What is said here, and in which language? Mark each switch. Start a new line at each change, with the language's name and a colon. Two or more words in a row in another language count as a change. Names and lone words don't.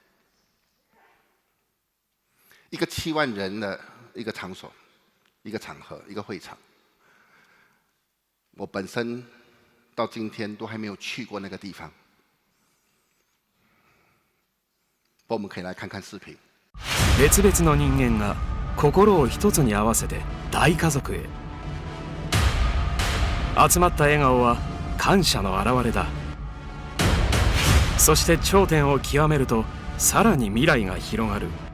Chinese: 一个7万人的一个场所、一个场合、一个会场，我本身到今天都还没有去过那个地方。我们可以来看看视频。
Japanese: 別々の人間が心を一つに合わせて大家族へ。集まった笑顔は感謝の表れだ。そして頂点を極めるとさらに未来が広がる。